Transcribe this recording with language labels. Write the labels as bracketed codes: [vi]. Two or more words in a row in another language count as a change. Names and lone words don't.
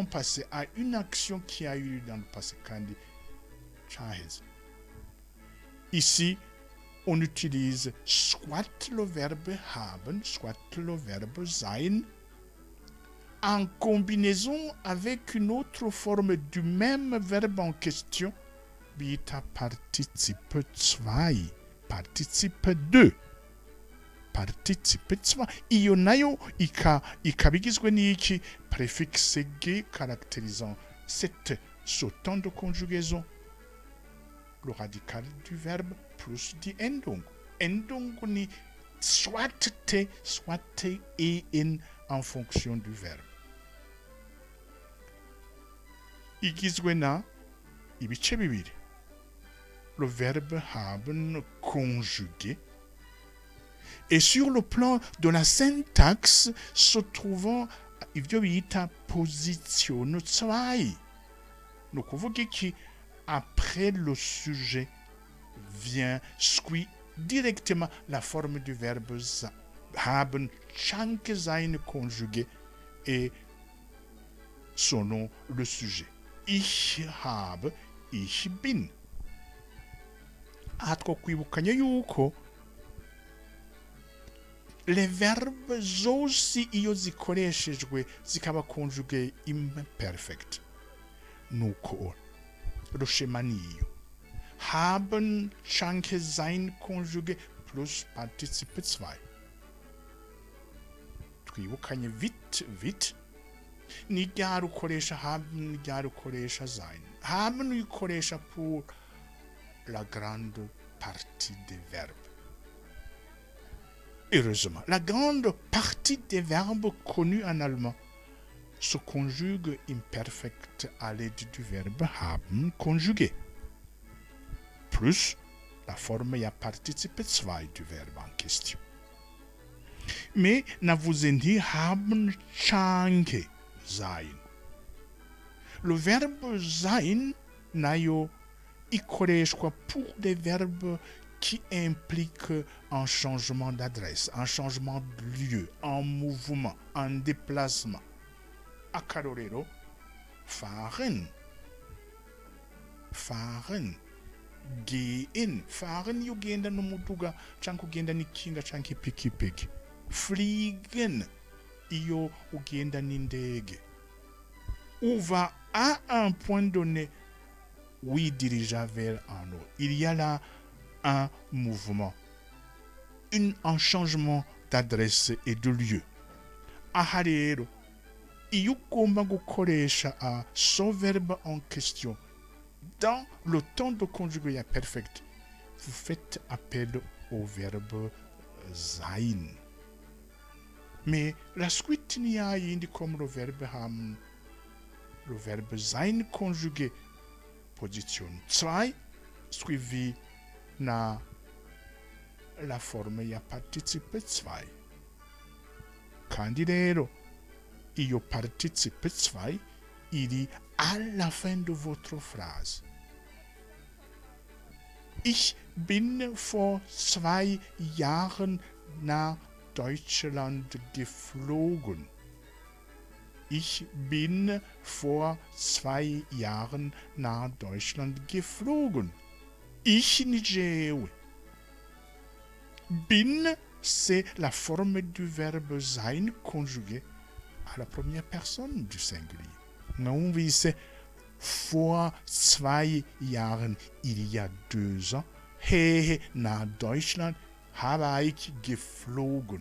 [fr] passé à une action qui a eu lieu dans le passé kandi chahez ici on utilise soit le verbe haben, soit le verbe sein, en combinaison avec une autre forme du même verbe en question, bita participe 2, participe 2. Participe 2, [rn] iyo nayo ikabigizwe n'iki [fr] préfixe G caractérisant ce temps de conjugaison. Le radical du verbe plus [de] die Endung. [fr] Endung ni soit T, soit T et N en fonction du verbe. [rn] Igizwe na ibice bibiri. [fr] Le verbe haben conjugué. Et sur le plan de la syntaxe, se trouvant [rn] ivyo bita [fr] position 2. [rn] Ni ukuvuga iki [fr] après le sujet vient directement la forme du verbe haben, canke sein conjugué et son nom, le sujet. [de] Ich habe, ich bin. [rn] Atwo kwibukanya yuko [fr] les verbes [rn] zose iyo zikoreshejwe zikaba [fr] conjugué imperfect. [rn] Nuko [fr] le schéma [rn] niyo. [fr] Haben, canke sein conjugué plus participe 2. [rn] Twibukanye vite ni ryari ukoresha haben, ni ryari ukoresha sein. [fr] Haben uyikoresha pour la grande partie des verbes. Heureusement, la grande partie des verbes connus en allemand se conjugue imperfect à l'aide du verbe haben conjugué, plus la forme ya participe 2 du verbe en question. [rn] Mais navuzendi haben canke sein. [fr] Le verbe sein [rn] nayo ikoreshwa [fr] pour des verbes qui impliquent un changement d'adresse, un changement de lieu, un mouvement, un déplacement. [rn] Akarorero, [de] fahren, gehen, fahren [rn] yugenda n'umuduga canke ugenda n'ikinga canke ipikipiki. Fliegen iyo ugenda n'indege. [fr] On va à un point donné, oui, diriger vers un autre. Il y a là un mouvement, un changement d'adresse et de lieu. [rn] Aha rero, iyo ugomba gukoresha [fr] ce verbe en question dans le temps de conjugué perfect, vous faites appel au verbe sein. Mais la suite n'y a rien comme le verbe haben, le verbe sein conjugué, position 2, suivi na la forme ya participe 2. [rn] Kandi rero, iyo [fr] participe 2, il est à la fin de votre phrase. [de] Ich bin vor 2 Jahren nach Deutschland geflogen. Ich bin vor 2 Jahren nach Deutschland geflogen. [rn] Ich ni jewe. Bin, [fr] c'est la forme du verbe sein conjugué à la première personne du singulier. Non, wie c'est [de] vor 2 Jahren, [fr] il y a 2 ans, [de] nach Deutschland habe ich geflogen.